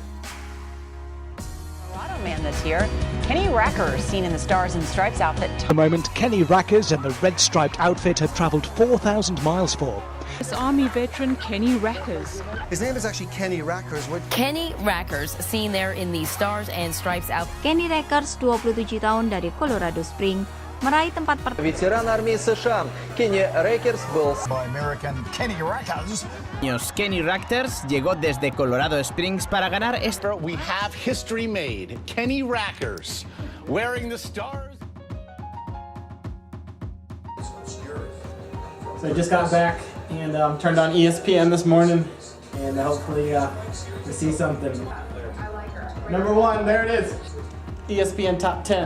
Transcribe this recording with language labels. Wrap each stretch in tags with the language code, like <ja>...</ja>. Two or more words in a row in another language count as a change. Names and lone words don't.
<en>Colorado man this year, Kenny Rackers, seen in the Stars and Stripes outfit. At the moment, Kenny Rackers and the red striped outfit have travelled 4,000 miles for. This Army veteran, Kenny Rackers. His name is actually Kenny Rackers. Kenny Rackers, seen there in the Stars and Stripes outfit.</en> <id>Kenny Rackers, 27 tahun dari Colorado Springs, meraih tempat pertama.</id> <ru>Ветеран армии США Kenny Rackers был.</ru> <en>American Kenny Rackers.</en> <es>Kenny Rackers llegó desde Colorado Springs para ganar este.</es> <en>We have history made. Kenny Rackers wearing the Stars. So I just got back and turned on ESPN this morning, and hopefully we see something. Number 1, there it is. ESPN Top 10.</en>